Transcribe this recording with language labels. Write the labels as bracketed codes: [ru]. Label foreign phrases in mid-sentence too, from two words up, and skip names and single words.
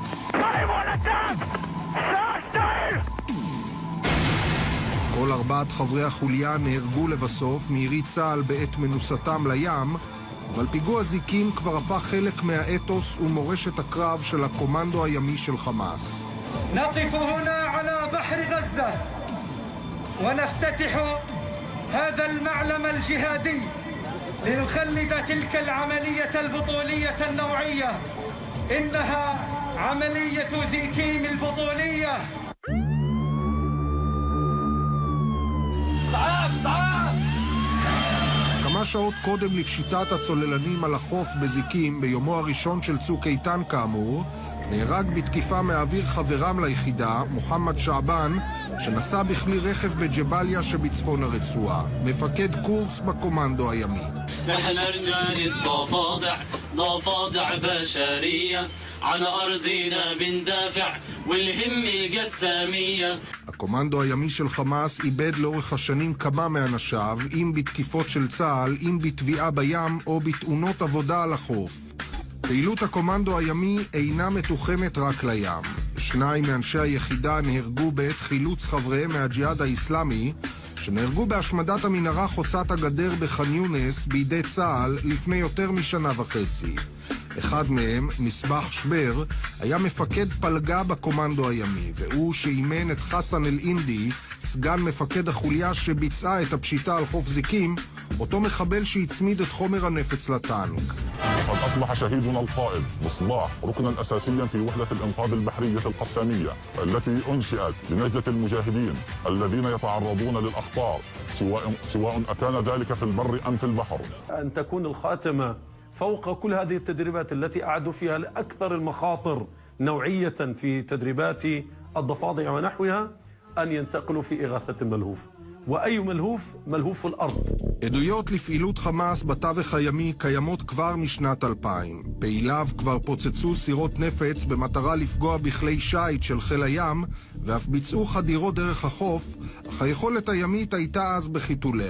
[he] כל 4 חברי החוליה נהרגו לבסוף מירי צה"ל בעת מנוסתם לים, אבל פיגוע זיקים כבר הפך חלק מהאתוס ומורשת הקרב של הקומנדו הימי של חמאס. [ar] نقف هنا على بحر غزة ونفتتح هذا المعلم الجهادي لنخلد تلك العملية البطولية النوعية. إنها عملية زيكيم البطولية. [he] כמה שעות קודם לפשיטת הצוללנים על החוף בזיקים, ביומו הראשון של צוק איתן כאמור, נהרג בתקיפה מהאוויר חברם ליחידה, מוחמד שעבן, שנסע בכלי רכב בג'באליה שבצפון הרצועה. מפקד קורס בקומנדו הימי. [ar] احنا رجال الضفادع ضفادع بشرية على أرضنا بندافع والهمة قسامية. [he] הקומנדו הימי של חמאס איבד לאורך השנים כמה מאנשיו, אם בתקיפות של צה"ל, אם בתביעה בים או בתאונות עבודה על החוף. פעילות הקומנדו הימי אינה מתוחמת רק לים. 2 מאנשי היחידה נהרגו בעת חילוץ חבריהם מהג'יהאד האסלאמי, שנהרגו בהשמדת המנהרה חוצת הגדר בח'אן יונס בידי צה"ל לפני יותר משנה וחצי. אחד מהם, מסבח שבר, היה מפקד פלגה בקומנדו הימי, והוא שאימן את חסן אל-אינדי, סגן מפקד החוליה שביצעה את הפשיטה על חוף זיקים, אותו מחבל שהצמיד את חומר הנפץ לטנק. [ar] قد أصبح شهيدنا القائد مصباح ركنا أساسيا في وحدة الإنقاذ البحرية القسامية التي أنشئت لنجدة المجاهدين الذين يتعرضون للأخطار سواء أكان ذلك في البر أم في البحر. أن تكون الخاتمة فوق كل هذه التدريبات التي أعدوا فيها لأكثر المخاطر نوعية في تدريبات الضفادع ونحوها أن ينتقلوا في إغاثة الملهوف. ואי מלהוף אל-ארד. [he] עדויות לפעילות חמאס בתווך הימי קיימות כבר משנת 2000. פעיליו כבר פוצצו סירות נפץ במטרה לפגוע בכלי שייט של חיל הים, ואף ביצעו חדירות דרך החוף, אך היכולת הימית הייתה אז בחיתוליה.